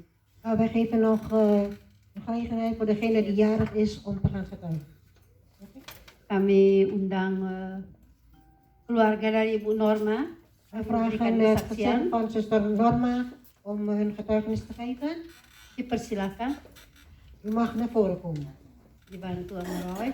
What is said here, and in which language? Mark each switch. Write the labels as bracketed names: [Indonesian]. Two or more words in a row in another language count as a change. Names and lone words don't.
[Dutch] Wij geven nog de gelegenheid voor degene die jarig is om te gaan getuigen. [Indonesian] Kami undang keluarga dari Ibu Norma [Dutch] Wij [Indonesian] memberikan [Dutch] vragen het [Indonesian] kesaksian. [Dutch] gezin van zuster Norma om hun getuigenis te geven. [Indonesian] Dipersilakan, [Dutch] U mag naar voren komen. [Indonesian] dibantu sama Roy.